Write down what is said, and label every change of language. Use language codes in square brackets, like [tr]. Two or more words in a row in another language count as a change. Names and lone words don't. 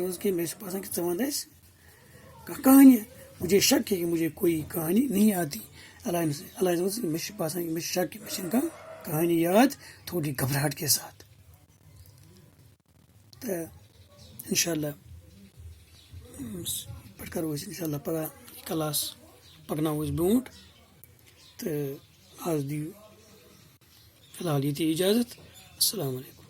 [ur] کہانی مجھے شک ہے کہ مجھے کوئی کہانی نہیں آتی. شک کہانی یاد تھوڑی گھبراہٹ کے ساتھ. [ks] انشاءاللہ پَتہٕ کَرو أسۍ اِنشاءاللہ پَگاہ کلاس پَکناوو أسۍ برونٛٹھ تہٕ آز دِیِو فی الحال ییٚتی اِجازت. [ar] السلام علیکُم.